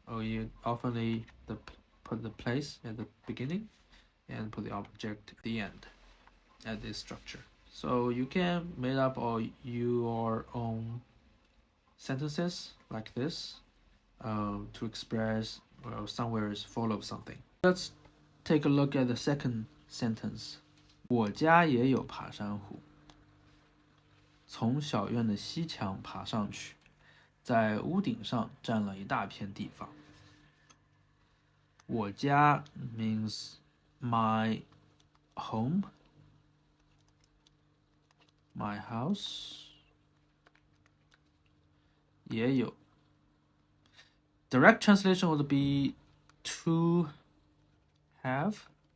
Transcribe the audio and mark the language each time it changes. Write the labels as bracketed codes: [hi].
[en] You often put the place at the beginning and put the object at the end at this structure. So you can make up all your own sentences like this to express somewhere is follow something. Let's take a look at the second sentence. [zh] 我家也有爬山虎，从小院的西墙爬上去，在屋顶上占了一大片地方。我家 [en] means my home, my house. [zh] 也有 [en] direct translation would be to have.